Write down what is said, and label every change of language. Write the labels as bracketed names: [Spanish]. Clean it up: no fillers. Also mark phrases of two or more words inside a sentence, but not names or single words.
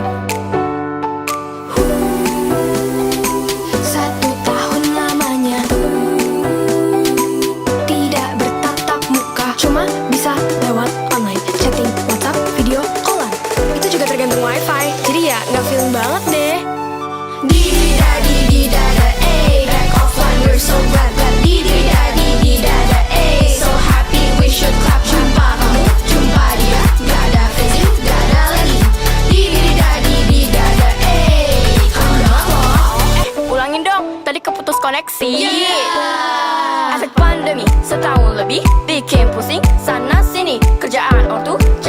[Indonesian] 1 tahun lamanya tidak bertatap muka, cuma bisa lewat online, chatting, WhatsApp, [English] video callan. [Indonesian] Itu juga tergantung wifi, jadi ya nggak feeling banget deh. Di-di-da-di-di-da-da, [English] back offline, we're so glad. Di-di-da-di-di-da-da, so happy, we should clap. [Indonesian] Jumpa kamu, jumpa dia, gak ada Facebook, gak ada lagi. Di-di-da-di-di-da-da, kamu udah loh. Ulangin dong, tadi keputus koneksi. Efek pandemi setahun lebih bikin pusing sana sini, kerjaan ortu